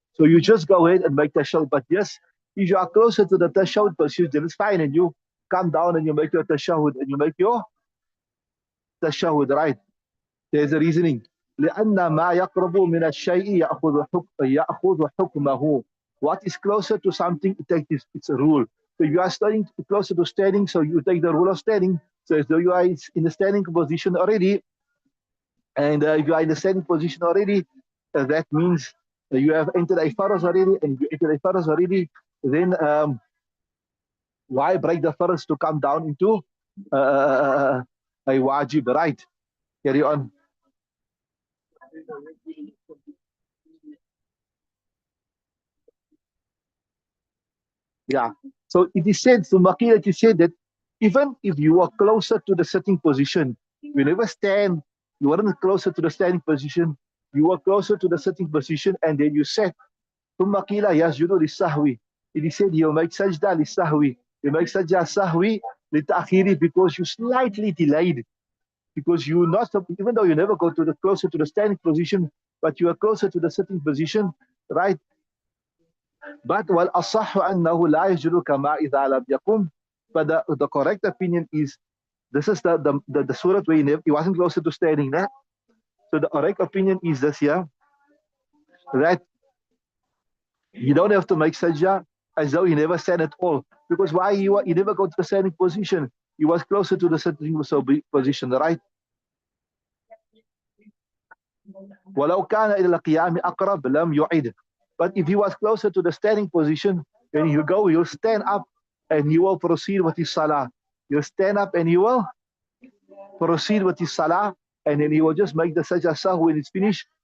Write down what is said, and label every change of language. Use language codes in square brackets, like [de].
[en] So you just go ahead and make tashahud. But yes, if you are closer to the tashahud position, then it's fine. And you come down and you make your tashahud and you make your tashahud, right? There's a reasoning. [ar] لأن ما يقرب من الشيء يأخذ حكمه. [en] What is closer to something, it takes its a rule. So you are standing closer to standing, so you take the rule of standing. So as though you are in the standing position already, and if you are in the standing position already, that means that you have entered a farz already, and if you entered a farz already, then why break the farz to come down into a wajib, right? Carry on. Yeah. So it is said, so Maqil, it is said that even if you are closer to the sitting position, you never stand, you weren't closer to the standing position, you were closer to the sitting position, and then you sat. [ar] ثم قيل يسجد للسهو. [en] It is said you make sajda للسهو. You make sajda sahwi للتأخير because you slightly delayed. Because you not, even though you never go to the closer to the standing position, but you are closer to the sitting position, right? [ar] But والأصح أنه لا يسجد كما إذا لم يقم. [en] But the correct opinion is this is the surah where he wasn't closer to standing there. So the correct opinion is this here, that you don't have to make sajda as though you never stand at all. Because why you never go to the standing position? He was closer to the sitting position, right? [ar] ولو كان إلى القيام أقرب لم يعيد. [en] But if he was closer to the standing position, then he'll stand up and he will proceed with his salah. He'll stand up and he will proceed with his salah, and then he will just make the sajda sahwi when it's finished,